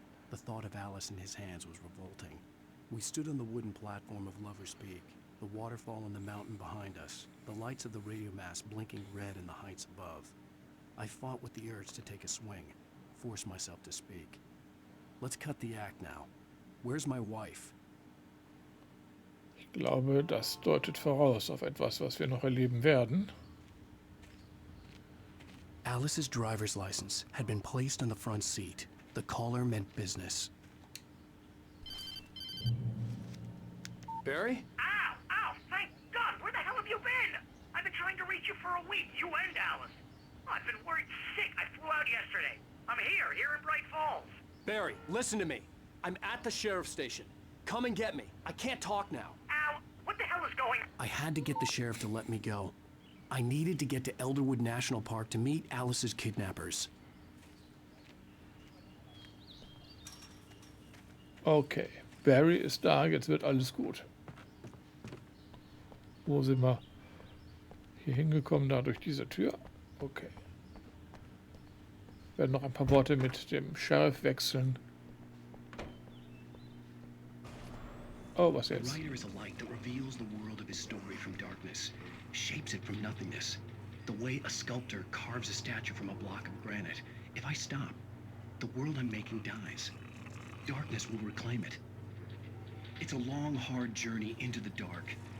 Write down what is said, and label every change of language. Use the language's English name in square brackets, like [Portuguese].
[English] The thought of Alice in his hands was revolting. We stood on the wooden platform of Lover's Peak, the waterfall on the mountain behind us, the lights of the radio mast blinking red in the heights above. I fought with the urge to take a swing, force myself to speak. Let's cut the act now. Where's my wife? [German] Ich glaube, das deutet voraus auf etwas, was wir noch erleben werden. [English] Alice's driver's license had been placed on the front seat. The caller meant business. Barry? Ow! Ow! Thank God! Where the hell have you been? I've been trying to reach you for a week, you and Alice. Oh, I've been worried sick. I flew out yesterday. I'm here in Bright Falls. Barry, listen to me. I'm at the sheriff's station. Come and get me. I can't talk now. Ow! What the hell is going on? I had to get the sheriff to let me go. I needed to get to Elderwood National Park to meet Alice's kidnappers. [German] Okay, Barry ist da, jetzt wird alles gut. Wo sind wir hier hingekommen? Da durch diese Tür. Okay. Werden noch ein paar Worte mit dem Sheriff wechseln. Oh, was jetzt? [English] A writer is a light that reveals the world of his story from darkness, shapes it from nothingness. The way a sculptor carves a statue from a block of granite. If I stop, the world I'm making dies. Darkness will reclaim it. It's a long, hard journey into the dark.